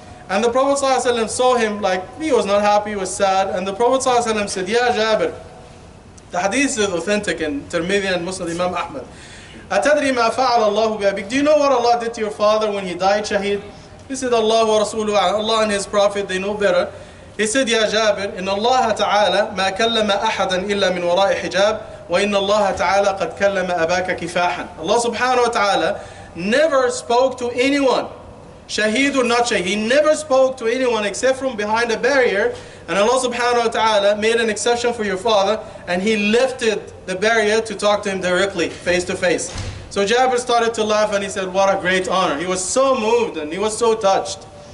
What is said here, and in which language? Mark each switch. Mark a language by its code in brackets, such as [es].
[en] And the Prophet ﷺ saw him he was not happy, he was sad. And the Prophet ﷺ said, Ya Jabir, the hadith is authentic in Tirmidhi and Musnad Imam Ahmad. [ar] أَتَدْرِي مَا فَعَلَ اللَّهُ بِأَبِيكَ. [en] Do you know what Allah did to your father when he died shaheed? He said, Allah wa Rasuluhu, Allah and His Prophet, they know better. He said, [ar] Ya Jabir, إن الله تعالى ما كلم أحدا إلا من وراء حجاب وإن الله تعالى قد كلم أباك كفاحا. [en] Allah subhanahu wa ta'ala never spoke to anyone, shaheed or not shaheed, he never spoke to anyone except from behind a barrier, and Allah subhanahu wa ta'ala made an exception for your father, and He lifted the barrier to talk to him directly, face to face. So Jabir started to laugh and he said, what a great honor. He was so moved and he was so touched.